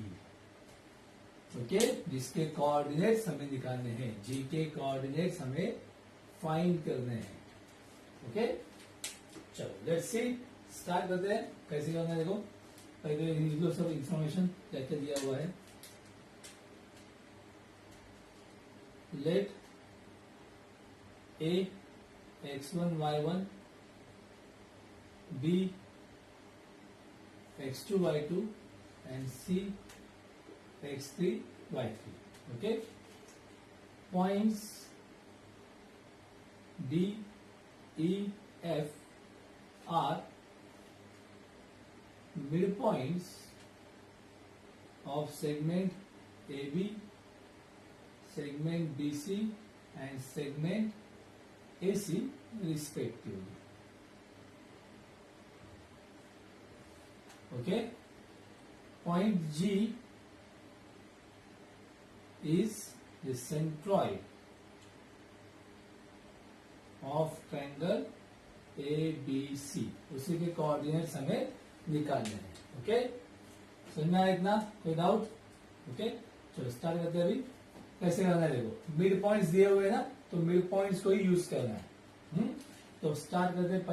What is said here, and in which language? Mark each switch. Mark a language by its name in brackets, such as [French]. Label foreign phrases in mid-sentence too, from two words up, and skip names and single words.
[Hindi] ओके, जिसके कोऑर्डिनेट्स हमें निकालने हैं, जी के कोऑर्डिनेट्स हमें फाइंड करने हैं। ओके, चलो [English] let's see, [Hindi] स्टार्ट करते हैं। कैसे करना है देखो, पहले सब इंफॉर्मेशन क्या क्या दिया हुआ है। [English] let A x1 y1 b x2 y2 and c x3 y3. Okay, points D, E, F are midpoints of segment AB, segment BC and segment AC respectively. Okay, point G is the centroid of triangle ABC, [Hindi] उसी के कोऑर्डिनेट्स हमें निकालने हैं। ओके, समझ में आया इतना? कोई डाउट? ओके, चलो स्टार्ट करते हैं। अभी कैसे करना है देखो, [English] mid points [Hindi] दिए हुए हैं ना, तो [English] mid points [Hindi] को ही यूज करना है। तो स्टार्ट करते हैं।